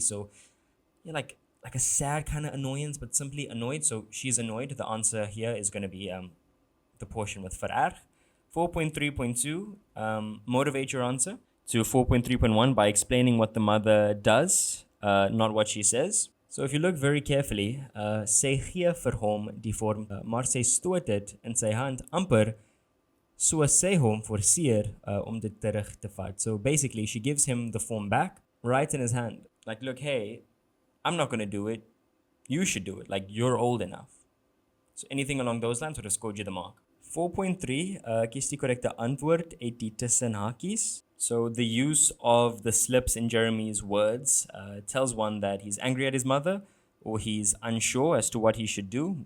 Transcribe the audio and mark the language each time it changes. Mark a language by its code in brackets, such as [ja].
[en] So yeah, like a sad kind of annoyance, but simply annoyed. So she's annoyed. The answer here is going to be the portion with vererg. 4.3.2, motivate your answer to 4.3.1 by explaining what the mother does, not what she says. So [af] if you look very carefully, sy gee vir hom die vorm, maar sy stoot dit in sy hand amper soos sy hom forceer dit terug te vat. [en] So basically, she gives him the form back right in his hand. Like, look, hey, I'm not going to do it. You should do it. Like, you're old enough. So anything along those lines would have scored you the mark. 4.3, [af] kies die korrekte antwoord uit die tussen hakies. [en] So the use of the slips in Jeremy's words tells one that he's angry at his mother or he's unsure as to what he should do.